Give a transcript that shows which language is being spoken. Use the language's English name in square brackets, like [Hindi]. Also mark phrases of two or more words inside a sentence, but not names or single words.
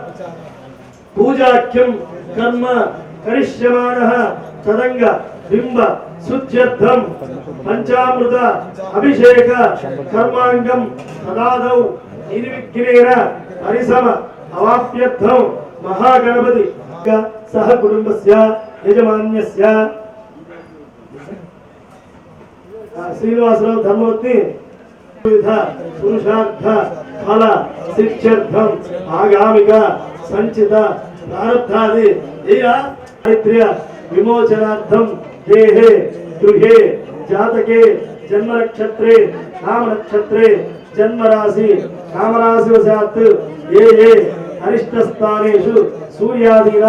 [Sanskrit] पूजाख्यं कर्म करिष्यमाणः तदंग बिंब शुद्ध्यर्थं पंचामृत अभिषेक कर्मांगं तदादौ निर्विघ्नेन परिसम अवाप्यर्थं महागणपति सह कुटुंबस्य यजमान्यस्य श्रीनिवासराव धर्मवत्नी पुरुषार्थ ఫల శిక్షర్థం ఆగామిక సంచిత ప్రారబ్ధాది చారిత్ర్య విమోచనార్థం దేహే గృహే జాతకే జన్మ నక్షత్రే నామ నక్షత్రే జన్మరాశి నామరాశివశాత్ ఏ ఏ అరిష్ట స్థానేషు సూర్యాదీనాం